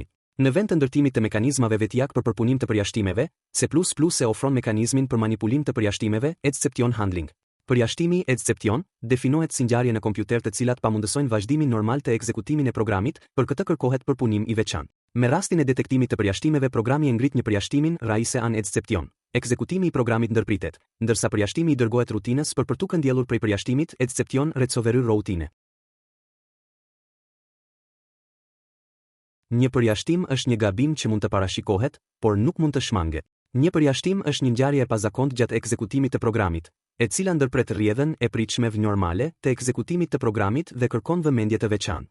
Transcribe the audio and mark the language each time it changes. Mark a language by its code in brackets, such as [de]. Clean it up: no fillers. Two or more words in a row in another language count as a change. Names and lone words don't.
[sq] Në vend të ndërtimit të mekanizmave vetjak për përpunim të përjashtimeve, C++ e ofron mekanizmin për manipulim të përjashtimeve, [en] exception handling. [sq] Përjashtimi exception definohet si ngjarje në kompjuter të cilat pamundësojnë vazhdimin normal të ekzekutimin e programit, për këtë kërkohet përpunim I veçantë. Me rastin e detektimit të përjashtimeve, programi e ngrit një përjashtimin [en] raise an exception. [sq] Ekzekutimi I programit ndërpritet, ndërsa përjashtimi I dërgohet rutinës për tu këndjellur prej përjashtimit [en] exception resolver routine. [sq] Një përjashtim është një gabim që mund të parashikohet, por nuk mund të shmanget. Një përjashtim është një ngjarje e pazakontë gjatë ekzekutimit të programit, e cila ndërpret rrjedhën e pritshme normale të ekzekutimit të programit dhe kërkon vëmendje të veçantë.